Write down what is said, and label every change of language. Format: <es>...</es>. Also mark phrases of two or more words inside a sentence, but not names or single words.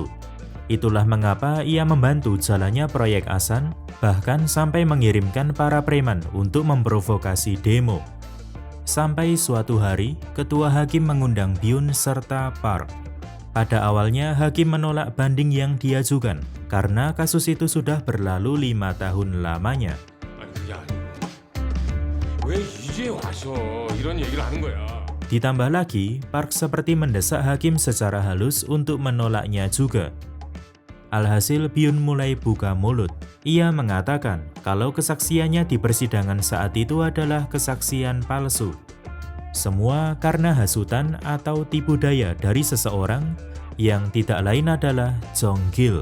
<id>Itulah mengapa ia membantu jalannya proyek Asan, bahkan sampai mengirimkan para preman untuk memprovokasi demo. Sampai suatu hari, ketua hakim mengundang Byun serta Park. Pada awalnya, hakim menolak banding yang diajukan, karena kasus itu sudah berlalu 5 tahun lamanya.</id> <ko>왜 이제 와서 이런 얘기를 하는 거야?</ko> <id>Ditambah lagi, Park seperti mendesak hakim secara halus untuk menolaknya juga. Alhasil Byun mulai buka mulut. Ia mengatakan kalau kesaksiannya di persidangan saat itu adalah kesaksian palsu. Semua karena hasutan atau tipu daya dari seseorang yang tidak lain adalah Jonggil.</id>